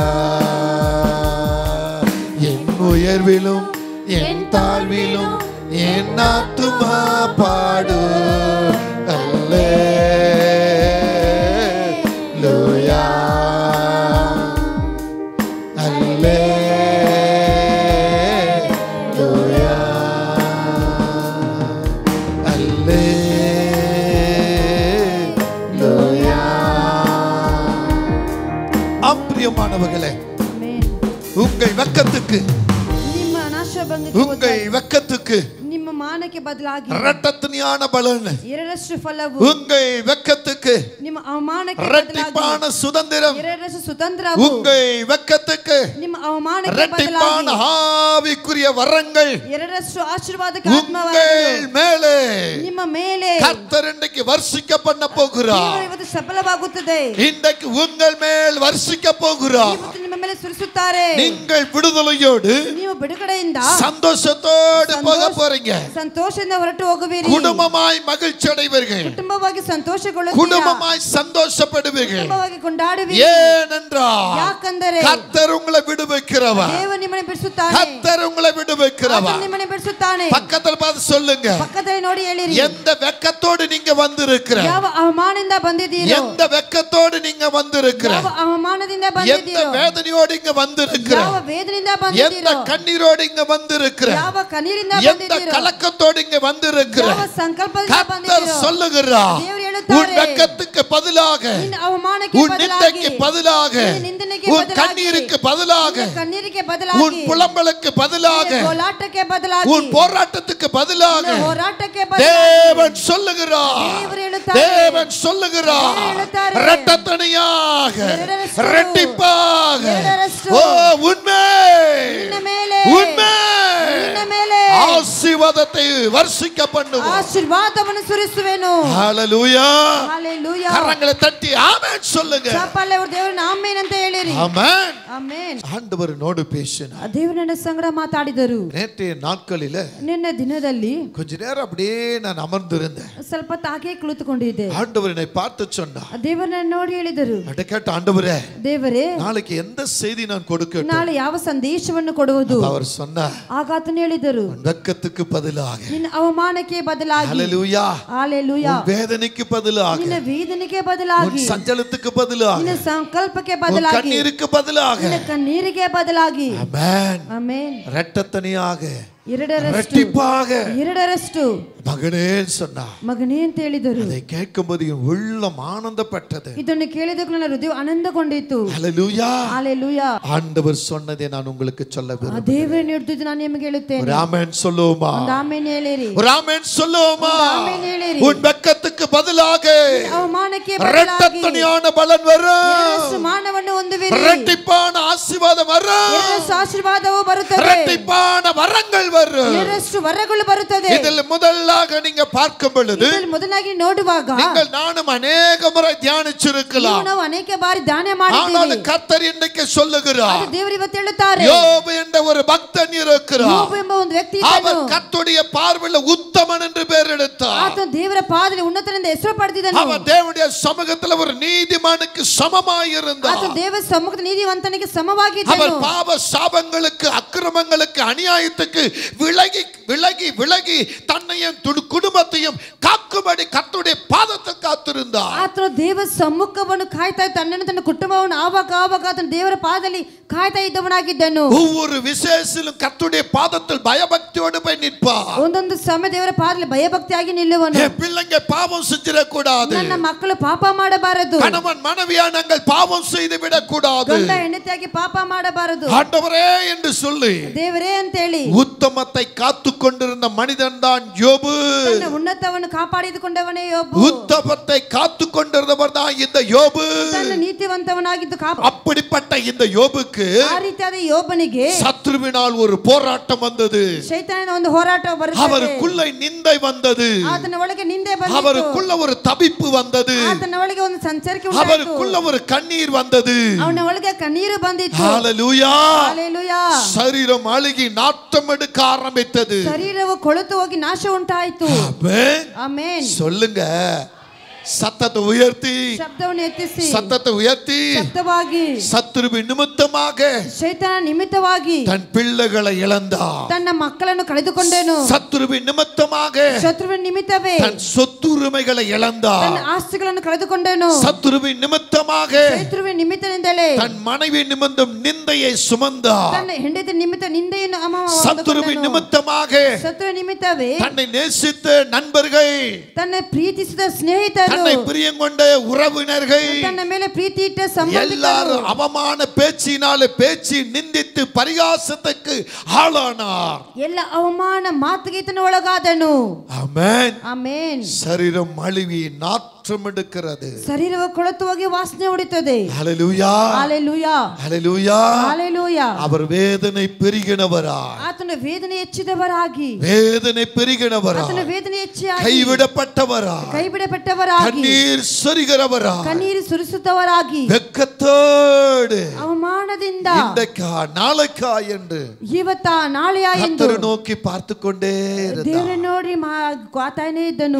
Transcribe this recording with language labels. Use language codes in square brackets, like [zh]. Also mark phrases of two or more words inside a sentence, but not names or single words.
[ta] என் உயர்விலும் என் தாழ்விலும் என் ஆத்துமா பாடு அல்லேலூயா அல்லேலூயா அல்லேலூயா. அப்பிரியமானவர்களே, உங்கள் வெட்கத்துக்கு [kn] ನಿಮ್ಮ ನಾಶಭಂಗಕ್ಕೆ [ta] உங்கள் வெட்கத்துக்கு [kn] ನಿಮ್ಮ ಮಾನಕ್ಕೆ ಬದಲಾಗಿ [ta] இரட்டத்தனையான பலன், [kn] ಎರಡರಷ್ಟು ಫಲವು [ta] உங்கள் வெட்கத்துக்கு [kn] ನಿಮ್ಮ ಅವಮಾನಕ್ಕೆ [ta] இரட்டிப்பான [kn] ಬದಲಾಗಿ [ta] சுதந்திரம், [kn] ಎರಡರಷ್ಟು சுதந்திರವು [ta] உங்கள் வெட்கத்துக்கு [kn] ನಿಮ್ಮ ಅವಮಾನಕ್ಕೆ [ta] இரட்டிப்பான [kn] ಬದಲಾಗಿ [ta] ஆவிக்குரிய வரங்கள் [kn] ಎರಡರಷ್ಟು ಆಶೀರ್ವಾದಕ್ಕೆ [ta] உங்கள் [kn] ಆತ್ಮವಾಗಿದೆ [ta] மேலே [kn] ನಿಮ್ಮ ಮೇಲೆ [ta] கர்த்தர் இன்றைக்கு வர்ஷிக்க பண்ண போகிறார். [kn] ದೇವರು ಇವತ್ತು ಸಫಲವಾಗುತ್ತದೆ. [ta] இன்றைக்கு உங்கள் மேல் வர்ஷிக்க போகிறார். [kn] ಇವತ್ತು ನಿಮ್ಮ ಮೇಲೆ ಸುರಿಸುತ್ತಾರೆ. [ta] நீங்கள் விடுதலையோடு [kn] ನೀವು ಬಿಡುಗಡೆಯಿಂದ [ta] சந்தோஷத்தோடு போக போறீங்க. [kn] ಸಂತೋಷದಿಂದ ಹೊರಟು ಹೋಗುವಿರಿ. [ta] குடும்பமாய் மகிழ்ச்சி அடைவீர்கள். [kn] ಕುಟುಂಬವಾಗಿ ಸಂತೋಷಗೊಳ್ಳುತ್ತೀರಾ. [ta] குடும்பமாய் சந்தோஷப்படுவீர்கள். [kn] ಕುಟುಂಬವಾಗಿ ಕೊಂಡಾಡುವಿರಿ. [ta] ஏனென்றால் [kn] ಯಾಕಂದರೆ [ta] கர்த்தர் உங்களை விடுவிக்கிறவர். [kn] ದೇವರು ನಿಮ್ಮನ್ನು ಬಿಡಿಸುತ್ತಾನೆ. [ta] கர்த்தர் உங்களை விடுவிக்கிறவர். [kn] ಆತನು ನಿಮ್ಮನ್ನು ಬಿಡಿಸುತ್ತಾನೆ. [ta] பக்கத்துல பார்த்து சொல்லுங்க, [kn] ಪಕ್ಕದಲ್ಲಿ ನೋಡಿ ಹೇಳಿರಿ, [ta] எந்த வெட்கத்தோடு நீங்க வந்திருக்கிற, [kn] ಯಾವ ಅವಮಾನದಿಂದ ಬಂದಿದ್ದೀರೋ, [ta] எந்த வெட்கத்தோடு நீங்க வந்திருக்கிற, [kn] ಯಾವ ಅವಮಾನದಿಂದ [ta] எந்த [kn] ಬಂದಿದ್ದೀರೋ, [ta] வேதனையோடு இங்க வந்திருக்கிற, [kn] ಯಾವ ವೇದನೆಯಿಂದ [ta] எந்த [kn] ಬಂದಿದ್ದೀರೋ, [ta] கண்ணீரோடு இங்க வந்திருக்கிற, [kn] ಯಾವ ಕಣ್ಣೀರಿಂದ [ta] எந்த [kn] ಬಂದಿದ್ದೀರೋ, [ta] கலக்கத்தோடு இங்க வந்திருக்கிற, [kn] ಯಾವ ಸಂಕಲ್ಪದಿಂದ [ta] கர்த்தர் [kn] ಬಂದಿದ್ದೀರೋ, [ta] சொல்லுகிறார், [kn] ದೇವರು ಹೇಳುತ್ತಾರೆ, [ta] உன் வெட்கத்துக்கு பதிலாக, [kn] ನಿನ್ನ ಅವಮಾನಕ್ಕೆ [ta] உன் [kn] ಬದಲಾಗಿ, [ta] நிந்தைக்கு பதிலாக, [kn] ನಿನ್ನ ನಿಂದನೆಗೆ [ta] உன் [kn] ಬದಲಾಗಿ, [ta] கண்ணீருக்கு பதிலாக, [kn] ನಿನ್ನ ಕಣ್ಣೀರಿಗೆ ಬದಲಾಗಿ, [ta] உன் புலம்பலுக்கு பதிலாக, [kn] ನಿನ್ನ ಗೋಳಾಟಕ್ಕೆ ಬದಲಾಗಿ, [ta] உன் போராட்டத்துக்கு பதிலாக [kn] ನಿನ್ನ ಹೋರಾಟಕ್ಕೆ ಬದಲಾಗಿ, [ta] தேவன் சொல்லுகிறார், [kn] ದೇವರು ಹೇಳುತ್ತಾರೆ, [ta] தேவன் சொல்லுகிறார், [kn] தேவன் ಹೇಳುತ್ತಾರೆ, [ta] இரட்டத்தனையாக, [kn] ಎರಡರಷ್ಟು, [ta] இரட்டிப்பாக, [kn] ಎರಡರಷ್ಟು, [ta] ஓ உண்மை, [kn] ನಿನ್ನ ಮೇಲೆ, [ta] உண்மை, [kn] ನಿನ್ನ ಮೇಲೆ [ta] ஆசீர்வாதம் ஆசீர்வாதத்தை வர்ஷிக்க பண்ணுவார். [kn] ஆசீர்வாதವನ್ನು ಸುರಿಸುವೆನು. [ta] ஹalleluya. ஹalleluya. கரங்களை தட்டி ஆமென் சொல்லுங்க. [kn] ಚಪ್ಪಾಳೆ ಹೊಡೆದು ದೇವರನ್ನ ಆಮೆನ್ ಅಂತ ಹೇಳಿರಿ. [ta] ஆமென். [kn] ಆಮೆನ್. [ta] ஆண்டவரோடு பேசினார். [kn] ದೇವರನ್ನ ಸಂಗಡ ಮಾತಾಡಿದರು. [ta] நேற்றைய நாட்களிலே [kn] ನಿನ್ನೆ ದಿನದಲ್ಲಿ [ta] கொஞ்ச நேரம் அப்படியே நான் அமர்ந்திருந்தேன். [kn] ಸ್ವಲ್ಪ ತಾಗೆ ಕುಳಿತುಕೊಂಡಿದ್ದೆ. [ta] ஆண்டவர் என்னை பார்த்து சொன்னார். [kn] ದೇವರನ್ನ ನೋಡಿ ಹೇಳಿದರು. [ta] அட கேட்ட ஆண்டவரே, [kn] ದೇವರೇ, [ta] நாளைக்கு எந்த செய்தி நான் கொடுக்கட்டும்? [kn] ನಾಳೆ ಯಾವ ಸಂದೇಶವನ್ನು ಕೊಡುವುದು? [ta] அவர் சொன்னார். [kn] ಆಗ ಆತನು ಹೇಳಿದರು, [ta] வெட்கத்துக்கு பதிலாக, [kn] ನಿನ್ನ ಅವಮಾನಕ್ಕೆ ಬದಲಾಗಿ, [ta] ஹalleluya, ஹalleluya, வேதனைக்கு பதிலாக, [kn] ನಿನ್ನ ವೇದನೆಗೆ ಬದಲಾಗಿ, [ta] சஞ்சலத்துக்கு பதிலாக, [kn] ನಿನ್ನ ಸಂಕಲ್ಪಕ್ಕೆ ಬದಲಾಗಿ, [ta] கண்ணீருக்கு பதிலாக, [kn] ನಿನ್ನ ಕಣ್ಣೀರಿಗೆ ಬದಲಾಗಿ, [ta] ஆமென், [kn] ಆಮೆನ್, [ta] இரட்டத்தனையாக, [kn] ಎರಡರಷ್ಟು [ta] மகனே சொன்னார். [kn] ಮಗನೇ ಅಂತ ಹೇಳಿದರು. [ta] அதை கேட்கும்போது என் உள்ளம் ஆனந்தப்பட்டது. [kn] ಇದನ್ನು ಕೇಳಿದಾಗ ನನ್ನ ಹೃದಯ ಆನಂದಗೊಂಡಿತು. [ta] ஹalleluya, ஹalleluya. ஆண்டவர் சொன்னதை நான் உங்களுக்கு சொல்ல விரும்புகிறேன். [kn] ದೇವರೇ ಹೇಳಿದ್ದು ನಾನು ನಿಮಗೆ ಹೇಳುತ್ತೇನೆ. [ta] ஒரு ஆமென் சொல்லுவோமா? [kn] ಒಂದು ಆಮೆನ್ ಹೇಳಿರಿ. [ta] ஒரு ஆமென் சொல்லுவோமா? [kn] ஆமென் ಹೇಳಿರಿ. [ta] உன் வெட்கத்துக்கு பதிலாக [kn] அவமானಕ್ಕೆ ಬದಲಾಗಿ [ta] இரட்டத்தனையான பலன் வரும். [kn] ಮಾನವನ್ನು ಹೊಂದುವಿರಿ. [ta] இரட்டிப்பான ஆசீர்வாதம் வரும். [kn] ಆಶೀರ್ವಾದವು ಬರುತ್ತದೆ. [ta] இரட்டிப்பான வரங்கள் வரும். [kn] ಎರಡರಷ್ಟು ವರಗಳು ಬರುತ್ತದೆ. [ta] இதில் முதலாக நீங்க பார்க்கும் பொழுது, [kn] ಮೊದಲಾಗಿ ನೋಡುವಾಗ [ta] நீங்கள் நானும் अनेक முறை தியானிச்சிருக்கலாம். [kn] ನಾವು ಅನೇಕ ಬಾರಿ ಧ್ಯಾನ ಮಾಡಿದ್ದೇವೆ. [ta] ஆனால் கர்த்தர் இன்றைக்கு சொல்லுகிறார், [kn] ದೇವರು ಇವತ್ತು ಹೇಳುತ್ತಾರೆ, [ta] யோபு என்ற ஒரு பக்தன் இருக்கிறார். [kn] யோபு ಎಂಬ ಒಂದು ವ್ಯಕ್ತಿ [ta] அவர் கர்த்தருடைய பார்வையில் உத்தமன் என்று பெயர் எடுத்தார். [kn] ಆತನು ದೇವರ ಪಾದದಲ್ಲಿ ಉನ್ನತನೆಂದು ಹೆಸರು ಪಡೆದಿದ್ದನು. [ta] அவர் தேவனுடைய சமூகத்தில் ஒரு நீதிமானுக்கு சமமாய் இருந்தார். [kn] ಆತನು ದೇವರ ಸಮ್ಮುಖದಲ್ಲಿ ನೀತಿವಂತನಿಗೆ ಸಮವಾಗಿದ್ದನು. [ta] அவர் பாவ சாபங்களுக்கு, அக்கிரமங்களுக்கு, அநியாயத்துக்கு விலகி விலகி விலகி தன்னையும் குடும்பத்தையும் காக்கும்படி கர்த்தருடைய பாதத்தை காத்திருந்தார். [kn] ಆತನು ದೇವರ ಸಮ್ಮುಖವನ್ನು ಕಾಯ್ತಾ ತನ್ನನ್ನು ತನ್ನ ಕುಟುಂಬವನ್ನು ಆವಾಗ ಆತನು ದೇವರ ಪಾದದಲ್ಲಿ ಕಾಯ್ತಾ ಇದ್ದವನಾಗಿದ್ದನು. [ta] ஒவ்வொரு விசேஷத்திலும் கர்த்தருடைய பாதத்தில் பயபக்தியோடு போய் நிற்பார். [kn] ಒಂದೊಂದು ಸಮಯ ದೇವರ ಪಾದದಲ್ಲಿ ಭಯಭಕ್ತಿಯಾಗಿ ನಿಲ್ಲುವನು. [ta] என் பிள்ளைங்க பாவம் செஞ்சிடக்கூடாது. [kn] ನನ್ನ ಮಕ್ಕಳು ಪಾಪ ಮಾಡಬಾರದು. [ta] கணவன் மனைவியா நாங்கள் பாவம் செய்து விடக்கூடாது. [kn] ಗಂಡ ಹೆಂಡತಿಯಾಗಿ ಪಾಪ ಮಾಡಬಾರದು. [ta] ஆண்டவரே என்று சொல்லி [kn] ದೇವರೇ ಅಂತ ಹೇಳಿ [ta] உத்தமத்தை காத்துக்கொண்டிருந்த மனிதன் தான் யோபு. [kn] ತನ್ನ ಉನ್ನತವನ್ನು ಕಾಪಾಡಿಕೊಂಡವನೇ ಯೋಬು. [ta] உத்தமத்தை காத்துக்கொண்டிருந்தவர் தான் இந்த யோபு. [kn] ತನ್ನ ನೀತಿವಂತವನಾಗಿದ್ದು [ta] அப்படிப்பட்ட இந்த யோபுக்கு [kn] ಆ ರೀತಿಯಾದ ಯೋಬನಿಗೆ [ta] சத்ருவினால் ஒரு போராட்டம் வந்தது. [kn] ಶೈತಾನನ ಒಂದು ಹೋರಾಟ ಬರುತ್ತದೆ. [ta] அவருக்குள்ள நிந்தை வந்தது. [kn] ಆತನ ಒಳಗೆ ನಿಂದೆ ಬಂದಿತು. [ta] அவருக்குள்ள ஒரு தவிப்பு வந்தது. [kn] ಆತನ ಒಳಗೆ ಒಂದು ಸಂಚರಿಕೆ ಉಂಟಾಯಿತು. [ta] அவருக்குள்ள ஒரு கண்ணீர் வந்தது. [kn] ಅವನ ಒಳಗೆ ಕಣ್ಣೀರು ಬಂದಿತು. [ta] ஹalleluya, ஹalleluya. சரீரம் அழுகி நாற்றம் எடுக்க ஆரம்பித்தது. [kn] ಶರೀರವು ಕೊಳೆತು ಹೋಗಿ ನಾಶ ಉಂಟಾಯಿತು. [ta] ஆமென், [kn] ಆಮೆನ್. [ta] சொல்லுங்க. சத்தத்தை உயர்த்தி, [kn] ಶಬ್ದವನ್ನು ಎತ್ತಿಸಿ, [ta] சத்தத்தை உயர்த்தி, [kn] ಶಬ್ದವಾಗಿ, [ta] சத்துருவின் நிமித்தமாக [kn] ಶೈತಾನ ನಿಮಿತ್ತವಾಗಿ [ta] தன் பிள்ளைகளை இழந்தார். [kn] ತನ್ನ ಮಕ್ಕಳನ್ನು ಕಳೆದುಕೊಂಡನು. [ta] சத்துருவின் நிமித்தமாக [kn] ಶತ್ರುವಿನ ನಿಮಿತ್ತವೇ [ta] தன் சொத்துரிமைகளை இழந்தார். [kn] ತನ್ನ ಆಸ್ತಿಗಳನ್ನು ಕಳೆದುಕೊಂಡನು. [ta] சத்துருவின் நிமித்தமாக [kn] ಶತ್ರುವಿನ ನಿಮಿತ್ತದಿಂದಲೇ [ta] தன் மனைவி நிமித்தம் நிந்தையை சுமந்தார். [kn] ತನ್ನ ಹೆಂಡತಿ ನಿಮಿತ್ತ ನಿಂದೆಯನ್ನು [ta] சத்துருவின் நிமித்தமாக [kn] ಶತ್ರುವಿನ ನಿಮಿತ್ತವೇ [ta] தன்னை நேசித்த நண்பர்கள், [kn] ತನ್ನ ಪ್ರೀತಿಸಿದ ಸ್ನೇಹಿತರು, [ta] தன்னை பிரியம் கொண்ட உறவினர்கள் [kn] ತನ್ನ ಮೇಲೆ ಪ್ರೀತಿ ಇಟ್ಟ ಸಂಬಂಧಿಕರು [ta] எல்லாரும் அவமான பேச்சினாலே பேசி நிந்தித்து பரிகாசத்துக்கு ஆளானார். [kn] ಎಲ್ಲ ಅವಮಾನ ಮಾತುಗೀತನ ಒಳಗಾದನು. [ta] ஆமென், [kn] ಆಮೆನ್. [ta] சரீரம் அழுவி நாற்றம் எடுக்கிறது. [kn] ಶರೀರವು ಕೊಳೆತು ಹೋಗಿ ವಾಸನೆ ಹೊಡಿತದೆ. [ta] ஹalleluya, ஹalleluya, ஹalleluya. ஹalleluya. அவர் வேதனை பெருகினவராய், [kn] ಆತನ ವೇದನೆ ಹೆಚ್ಚಿದವರಾಗಿ, [ta] வேதனை பெருகினவராய், [kn] ಆತನ ವೇದನೆ ಹೆಚ್ಚಾಗಿ, [ta] கைவிடப்பட்டவராய், [kn] ಕೈಬಿಡಪಟ್ಟವರಾಗಿ, [ta] கண்ணீர் சொரிகிறவராய், [kn] ಕಣ್ಣೀರು ಸುರಿಸುತ್ತವರಾಗಿ, [ta] வெட்கத்தோடு [kn] ಅವಮಾನದಿಂದ [ta] இன்றைக்கா நாளைக்கா என்று [kn] ಇವತ್ತ ನಾಳೆಯ ಎಂದು [ta] கர்த்தரை நோக்கி பார்த்து கொண்டே இருந்தார். [kn] ದೇವರ ನೋಡಿ ಕಾತಾನೇ ಇದ್ದನು.